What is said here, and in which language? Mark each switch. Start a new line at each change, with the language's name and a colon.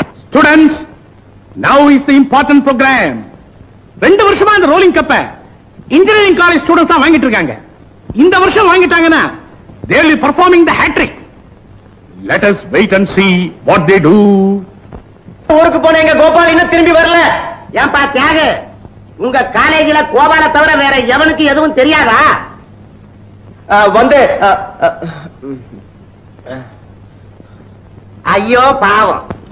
English: Students, now is the important program.
Tamil: 2 வருஷமா இந்த rolling கப்ப இன்ஜினியரிங் காலேஜ் ஸ்டூடண்ட்ஸ் தான் வாங்கிட்டு இருக்காங்க. இந்த வருஷம் வாங்கிட்டாங்கன்னா
English: they will be performing the hat trick. Let us wait and see what they do.
Tamil: ஊருக்கு போன எங்க கோபால் இன்னும் திரும்பி வரல. ஏன்பா தியாக, உங்க காலேஜில கோபால தவிர வேற எவனுக்கு எதுவும் தெரியாதா? வந்து ஐயோ பாவம்.